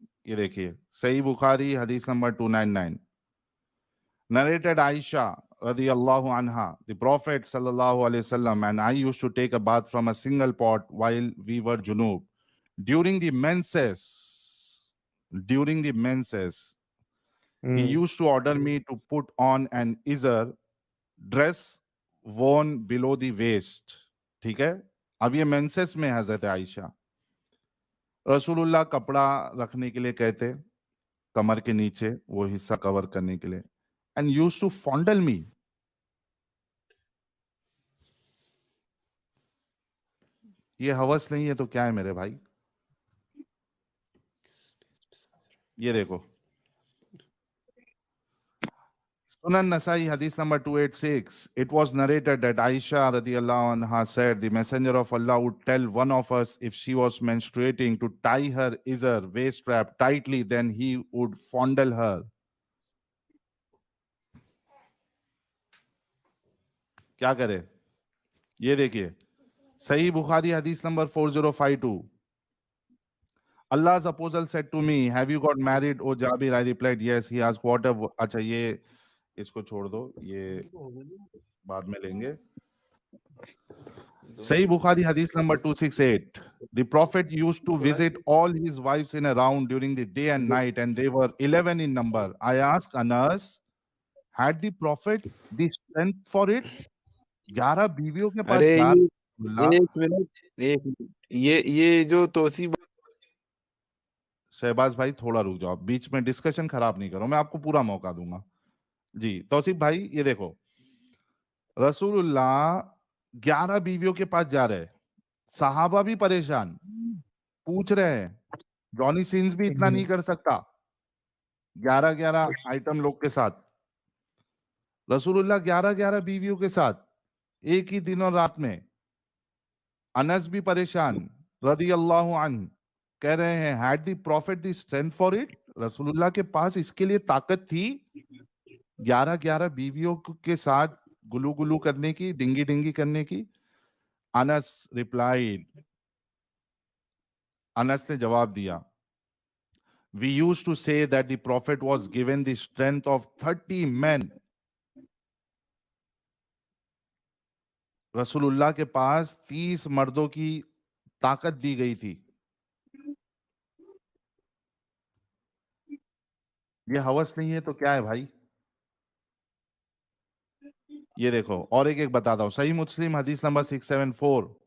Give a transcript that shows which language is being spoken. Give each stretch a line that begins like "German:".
Hindi: ये देखिए, सही बुखारी हदीस number 299,
English: narrated Aisha radiyallahu anha, the Prophet sallallahu alaihi wasallam and I used to take a bath from a single pot while we were junub. During the menses, during the menses, he hmm. used to order me to put on an izar dress worn below the waist,
Hindi: ठीक है। अब ये menses में हजरत आयशा, रसूलुल्लाह कपड़ा रखने के लिए कहते कमर के नीचे वो हिस्सा कवर करने के लिए,
English: And used to fondle me.
Hindi: ये हवस नहीं है तो क्या है मेरे भाई? ये देखो, Sunan Nasai,
English: hadith number 286. It was narrated that Aisha radiallahu anha said, the messenger of Allah would tell one of us if she was menstruating to tie her izar, waist strap tightly, then he would fondle her.
Hindi: क्या करे? ये देखिए, सही Bukhari
English: hadith number 4052. Allah's apostle said to me, have you got married, O Jabir? I replied, yes. He asked, what a...
Hindi: अच्छा ये इसको छोड़ दो, ये बाद में लेंगे।
English: Sahih Bukhari hadith number 268. The Prophet used to visit all his wives in a round during the day and night, and they were 11 in number. I asked Anas, had the Prophet the strength for it?
Hindi: 11 बीवियों के पास अरे 11 एक minute, ये जो तोसी शहबाज भाई थोड़ा रुक जाओ, बीच में डिस्कशन खराब नहीं करो, मैं आपको पूरा मौका दूंगा। जी तौसीफ भाई, ये देखो, रसूलुल्लाह 11 बीवियों के पास जा रहे, सहाबा भी परेशान, पूछ रहे हैं, जॉनी सिंस भी इतना नहीं कर सकता 11-11 आइटम लोग के साथ। रसूलुल्लाह 11-11 बीवियों के साथ एक ही दिन और रात में। अनस भी परेशान रदी अल्लाह अन्हु, कह रहे हैं,
English: Had the prophet the strength for it?
Hindi: रसूलुल्लाह के पास इसके लिए ताकत थी 11-11 बीवियों के साथ गुलू गुलू करने की, डिंगी डिंगी करने की?
English: Anas replied,
Hindi: अनस ने जवाब दिया,
English: we used to say that the prophet was given the strength of 30 men.
Hindi: रसूलुल्लाह के पास 30 मर्दों की ताकत दी गई थी। ये हवस नहीं है तो क्या है भाई? ये देखो, और एक एक बताता हूं, सही मुस्लिम हदीस नंबर 674।